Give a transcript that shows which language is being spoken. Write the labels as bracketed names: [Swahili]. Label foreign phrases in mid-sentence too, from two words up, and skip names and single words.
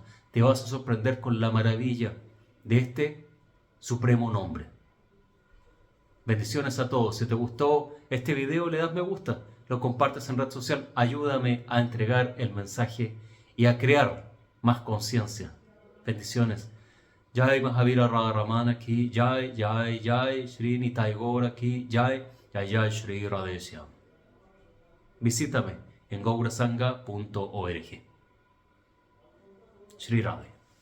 [Spanish] Te vas a sorprender con la maravilla de este supremo nombre. Bendiciones a todos. Si te gustó este video, le das me gusta, lo compartes en red social. Ayúdame a entregar el mensaje y a crear más conciencia. Bendiciones. Jai Mahavira Radharamana aquí, Jai, Jai, Jai, Shri Nitai Gaur aquí, Jai, Jai, Jai, Shri Radheshyam. Visítame en gaurasanga.org. Shri Radhe.